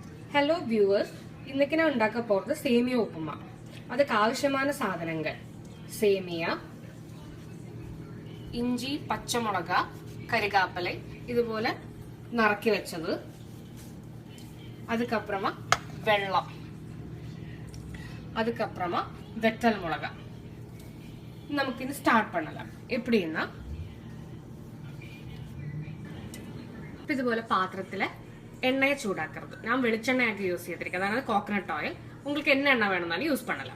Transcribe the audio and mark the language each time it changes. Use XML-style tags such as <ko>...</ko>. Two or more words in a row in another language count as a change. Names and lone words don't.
<ml>ഹലോ വ്യൂവേഴ്സ്, ഇന്നൊക്കെ ഞാൻ ഉണ്ടാക്കാൻ പോകുന്നത് സേമിയ ഉപ്പുമ. அதுக்கு ആവശ്യமான സാധനങ്ങൾ: സേമിയ, ഇഞ്ചി, പച്ചമുളക്, കരികാപ്പല ഇതുപോലെ നറക്കി വെച്ചത്, அதுக்கப்புறமா വെള്ളം, அதுக்கப்புறமா വെറ്റൽ മുളക്. നമുക്കിനി സ്റ്റാർട്ട് பண்ணலாம். எப்படின்னா ഇതുപോലെ പാത്രത്തില് എണ്ണയെ ചൂടാക്കരുത്. ഞാൻ വെളിച്ചെണ്ണയാക്കി യൂസ് ചെയ്തിരിക്കുന്നത്, അതായത്</ml> <en>coconut oil.</en> <ta>உங்களுக்கு என்ன எண்ணெய் வேணும்னாலும் யூஸ் பண்ணலாம்.</ta>